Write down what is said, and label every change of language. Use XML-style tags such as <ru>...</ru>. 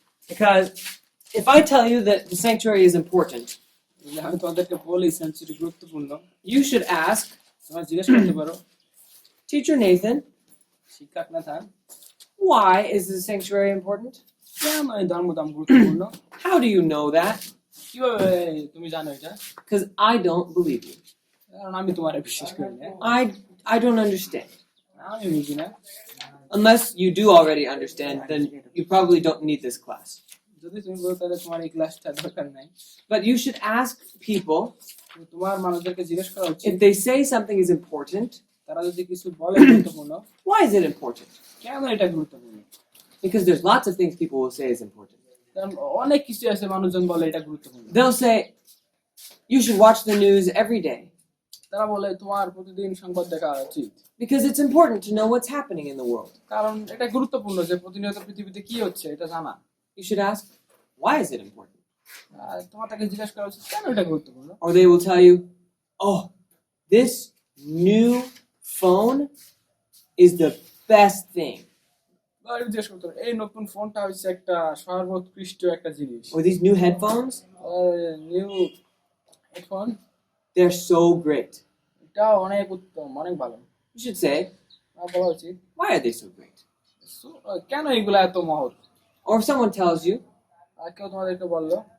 <en>because if I tell you that the sanctuary is important,</en> <bn>আমি তোমাদেরকে বলি century গুরুত্বপূর্ণ,</bn> <en>you should ask</en> <bn>তোমরা জিজ্ঞেস করতে পারো,</bn> <en>Teacher Nathan,</en> <bn>শিক্ষক Nathan,</bn> <en>why is the sanctuary important?</en> <bn>কেন এই ধর্মধাম গুরুত্বপূর্ণ?</bn> <en>How do you know that?</en> <bn>কিভাবে তুমি জানো এটা?</bn> <en>Because I don't believe you.</en> <bn>কারণ আমি তোমার বিশ্বাস করি না,</bn> <en>I don't understand.</en> <bn>আমি বুঝি না।</bn> <en>Unless you do already understand, then you probably don't need this class.</en> <bn>যদি তুমি বলো তাহলে তোমার এই ক্লাসটা দরকার নাই।</bn> <en>But you should ask people</en> <bn>তোমার মানুষদেরকে জিজ্ঞেস করা উচিত,</bn> <en>if they say something is important,</en> <bn>তারা যদি কিছু বলে গুরুত্বপূর্ণ,</bn> <en>why is it important?</en> <bn>কেন এটা গুরুত্বপূর্ণ?</bn> <en>Because there's lots of things people will say is important.</en> <bn>কারণ অনেক কিছু আছে মানুষজন বলে এটা গুরুত্বপূর্ণ।</bn> <en>They'll say, you should watch the news every day</en> <bn>তারা বলে তোমার প্রতিদিন সংবাদ দেখা উচিত,</bn> <en>because it's important to know what's happening in the world.</en> <bn>কারণ এটা গুরুত্বপূর্ণ যে প্রতিনিয়ত পৃথিবীতে কি হচ্ছে এটা জানা।</bn> <en>You should ask, why is it important?</en> <bn>আর তোমার তাকে জিজ্ঞেস করা উচিত কেন এটা গুরুত্বপূর্ণ।</bn> <en>Or they will tell you, oh, this new phone is the best thing.</en> <bn>জিজ্ঞেস করতে হবে, এই নতুন ফোনটা হচ্ছে একটা সর্বোৎকৃষ্ট একটা জিনিস।</bn> <en>Or these new headphones, new headphone, they're so great.</en> <bn>এটা অনেক উত্তম, অনেক ভালো।</bn> <en>You should say,</en> <bn>বলা উচিত</bn> <en>why are they so great?</en> <bn>কেন এগুলা এত মহৎ।</bn> <en>Or if someone tells you,</en> <bn>আর কেউ তোমাদেরকে বললো</bn>